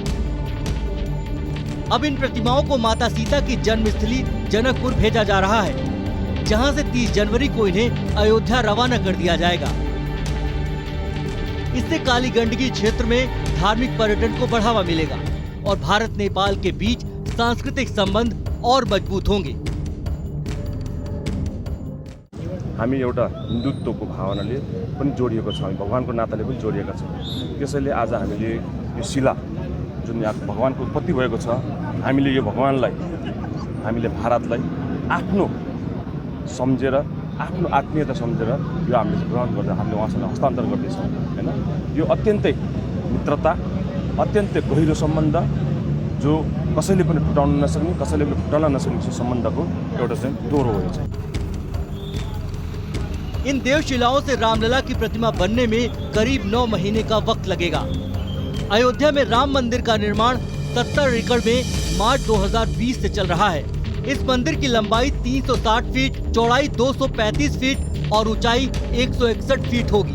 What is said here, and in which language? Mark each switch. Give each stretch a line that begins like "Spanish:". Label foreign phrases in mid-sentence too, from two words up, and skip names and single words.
Hindi: अब इन प्रतिमाओं को माता सीता की जन्मस्थली जनकपुर भेजा जा रहा है, जहां से 30 जनवरी को इन्हें अयोध्या रवाना कर दिया जाएगा। इससे काली गंडकी क्षेत्र में धार्मिक पर्यटन को बढ़ावा मिलेगा और भारत नेपाल के बीच सांस्कृतिक संबंध और मजबूत होंगे।
Nepali: हामी एउटा हिन्दुत्वको भावनाले पनि जोडिएको छौँ, भगवानको नाताले पनि जोडिएका छौँ। त्यसैले आज हामीले यो शिला जुन यहाँ भगवानको उत्पत्ति भएको छ, हामीले यो भगवानलाई, हामीले भारतलाई आफ्नो सम्झेर, आफ्नो आत्मीयता सम्झेर यो हामीले ग्रहण गर्दा हामीले उहाँसँग हस्तान्तरण गर्दैछौँ हैन। यो अत्यन्तै मित्रता, अत्यन्तै गहिरो सम्बन्ध जो कसैले पनि टुटाउन नसक्ने, कसैले पनि टुटाउन नसक्ने सम्बन्धको एउटा चाहिँ डोरो हो।
Hindi: इन देवशिलाओं से रामलला की प्रतिमा बनने में करीब 9 महीने का वक्त लगेगा। अयोध्या में राम मंदिर का निर्माण 70 एकड़ में मार्च 2020 से चल रहा है। इस मंदिर की लंबाई 360 फीट, चौड़ाई 235 फीट और ऊंचाई 161 फीट होगी।